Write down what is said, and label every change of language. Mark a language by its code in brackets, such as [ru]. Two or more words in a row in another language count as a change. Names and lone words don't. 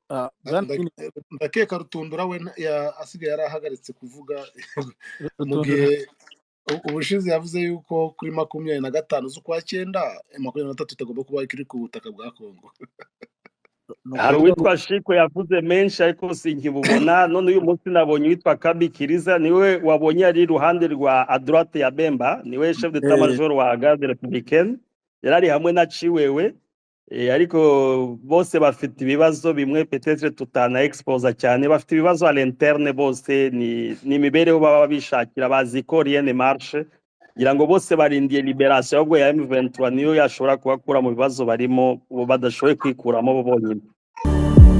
[rw] Ndakeka Rutundura we asigaye yarahagaritse kuvuga mu gihe ubushize yavuze yuko kuri 25 z'ukwa 9 23 itagomba kuba ikiri ku butaka bwa Kongo. Hari uwitwa Shiko yavuze menshi ariko sinkibubona. None uyu munsi nabonye witwa Kabi Kiriza, niwe wabonye ari iruhande rwa [fr] à droite [rw] ya Bemba, niwe [fr] chef d'état major [rw] wa [fr] garde républicaine, [rw] yarari hamwe na Ciwewe. Ariko bose bafite ibibazo bimwe peut-être tutana expose cyane, bafite ibibazo [fr] à l'interne, [rw] bose ni imibereho baba bishakira, bazi ko [fr] rien ne marche, [rw] ngira ngo bose barindiye liberation ahubwo ya M23 niyo yashobora kubakura mu bibazo barimo badashoboye kwikuramo bo bonyine.